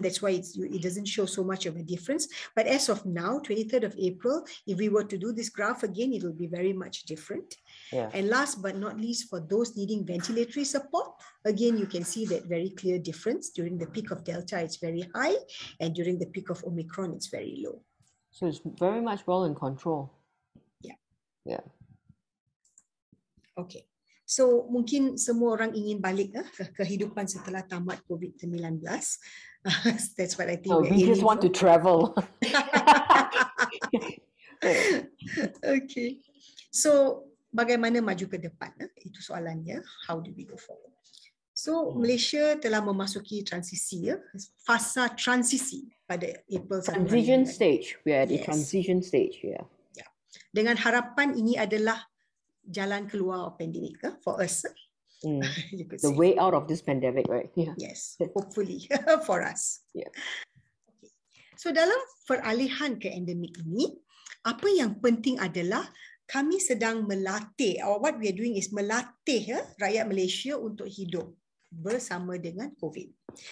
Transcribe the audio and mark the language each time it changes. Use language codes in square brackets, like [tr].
[en] That's why it doesn't show so much of a difference. But as of now, 23rd of April, if we were to do this graph again, it will be very much different. And last but not least, for those needing ventilatory support, again, you can see that very clear difference. During the peak of Delta, it's very high. And during the peak of Omicron, it's very low. So it's very much well in control. Yeah. Okay. [ms] So mungkin semua orang ingin balik ke kehidupan setelah tamat COVID-19. [en] That's what I think. No, we just want to travel. Okay. So [ms] bagaimana maju ke depan? Itu soalannya. [en] How do we go forward? [ms] So Malaysia telah memasuki transisi, fasa transisi pada April. [en] Transition stage. We are at the transition stage. [ms] Dengan harapan ini adalah jalan keluar pandemik [en] for us. The way out of this pandemic, right? Yes, hopefully for us. Okay. [ms] So dalam peralihan ke endemik ini, apa yang penting adalah kami sedang melatih, [en] or what we are doing is [ms] melatih rakyat Malaysia untuk hidup bersama dengan COVID.